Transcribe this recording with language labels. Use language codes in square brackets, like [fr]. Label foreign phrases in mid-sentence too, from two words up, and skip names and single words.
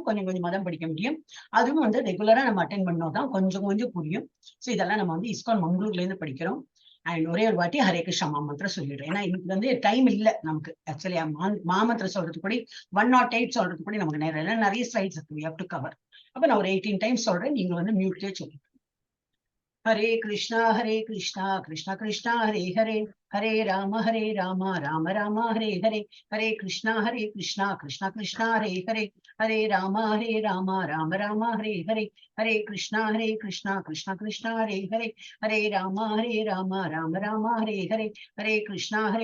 [ta] கொஞ்சம் கொஞ்சமா தான் படிக்க முடியும். அதுவும் வந்து ரெகுலரா நம்ம அட்டென்ட் பண்ணோம் தான் கொஞ்சம் கொஞ்சம் புரியும். சோ இதெல்லாம் நம்ம வந்து இஸ்கான் மங்களூர்ல இருந்து படிக்கிறோம். அண்ட் ஒரே ஒரு வாட்டி ஹரே கிருஷ்ணா மாமந்திரம் சொல்லிடுறேன். ஏன்னா இன்னைக்கு வந்து டைம் இல்ல நமக்கு. ஆக்சுவலி மாமந்திரம் சொல்றது கூட 108 சொல்றது கூட நமக்கு நேரம் இல்லை. நிறைய ஸ்லைட்ஸ் இருக்கு. [en] we have to cover. [ta] அப்ப நான் ஒரு 18 டைம்ஸ் சொல்றேன். நீங்க வந்து மியூட்லயே சொல்லுங்க. [sa] हरे कृष्णा कृष्णा कृष्णा हरे हरे हरे राम राम राम हरे हरे हरे कृष्णा कृष्णा कृष्णा हरे हरे हरे राम राम राम हरे हरे हरे कृष्णा कृष्णा कृष्णा हरे हरे हरे राम राम राम हरे हरे हरे कृष्णा